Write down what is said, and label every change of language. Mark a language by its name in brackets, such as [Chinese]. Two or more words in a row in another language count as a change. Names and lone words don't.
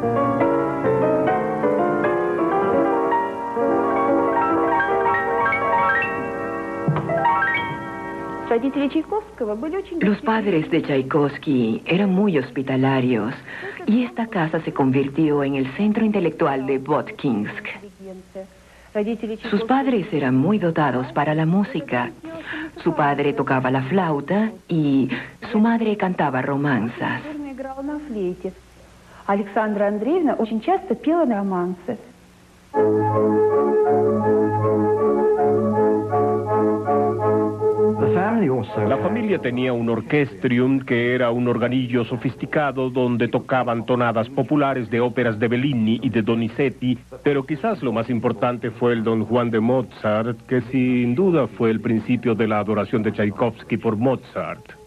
[Spanish] Los padres de Tchaikovsky eran muy hospitalarios y esta casa se convirtió en el centro intelectual de Votkinsk. Sus padres eran muy dotados para la música. Su padre tocaba la flauta y su madre cantaba romanzas. [Russian] Alexandra Andreevna очень часто пела романсы. [Spanish] La familia tenía un orquestrium que era un organillo sofisticado donde tocaban tonadas populares de óperas de Bellini y de Donizetti, pero quizás lo más importante fue el Don Juan de Mozart, que sin duda fue el principio de la adoración de Tchaikovsky por Mozart.